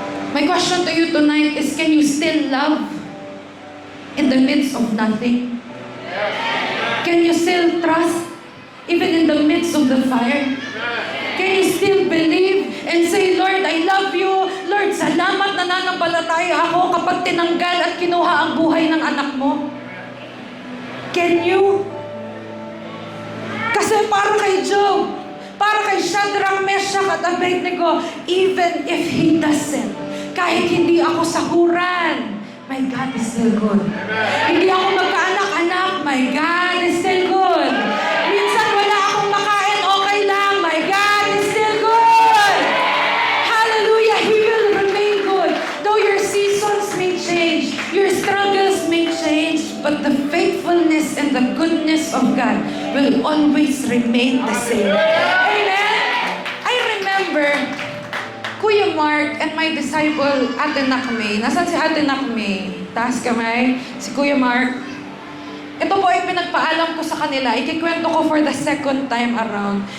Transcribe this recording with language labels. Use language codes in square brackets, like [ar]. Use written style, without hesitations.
[en] My question to you tonight is, can you still love in the midst of nothing? Can you still trust even in the midst of the fire? Can you still believe and say, Lord, I love you. [tl] Lord, salamat na nananampalataya ako kapag tinanggal at kinuha ang buhay ng anak mo? [en] Can you? [tl] Kasi para kay Job, para kay Shadrach, Meshach at Abednego, [en] even if he doesn't, [tl] kahit hindi ako sahuran, [en] my God is still good. [tl] Hindi ako magkaanak-anak, [en] my God is still good. [tl] Minsan wala akong makain, okay lang, [en] my God is still good. Hallelujah, He will remain good. Though your seasons may change, your struggles may change, but the faithfulness and the goodness of God will always remain the same. Amen? I remember Kuya Mark and my disciple, Ate Nakme. [tl] Nasaan si Ate Nakme? Taas kamay. Si Kuya Mark. Ito po ay pinagpaalam ko sa kanila. Ikikwento ko [en] for the second time around.